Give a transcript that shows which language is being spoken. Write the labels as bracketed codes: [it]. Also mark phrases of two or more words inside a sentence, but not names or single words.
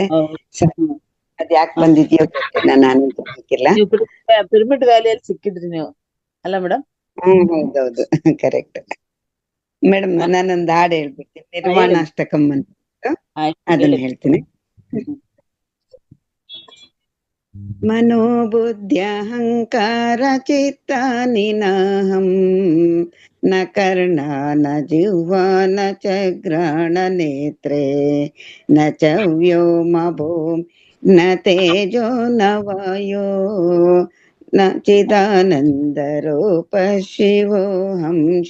[kn] ಅದ್ ಯಾಕೆ ಬಂದಿದ್ಯೋ ಗೊತ್ತಿಲ್ಲ, ನಾನು ಗೊತ್ತಿಲ್ಲ. ಪಿರಮಿಡ್ ವ್ಯಾಲಿಯಲ್ಲಿ ಸಿಕ್ಕಿದ್ರಿ ನೀವು ಅಲ್ಲ ಮೇಡಮ್? ಹೌದೌದು, [en] correct madam. [kn] ನಾನೊಂದು ಹಾಡು ಹೇಳ್ಬಿಡ್ತೀನಿ, ನಿರ್ವಾಣಾಷ್ಟಕಂ ಅಂತ, ಅದನ್ನ ಹೇಳ್ತೀನಿ. [sa] मनोबुद्ध्यहङ्कार चित्तानि नाहं न कर्णा न जिह्वा न च घ्राणनेत्रे न च व्योमभो न तेजो न वायो न चिदानन्दरूप शिवोऽहं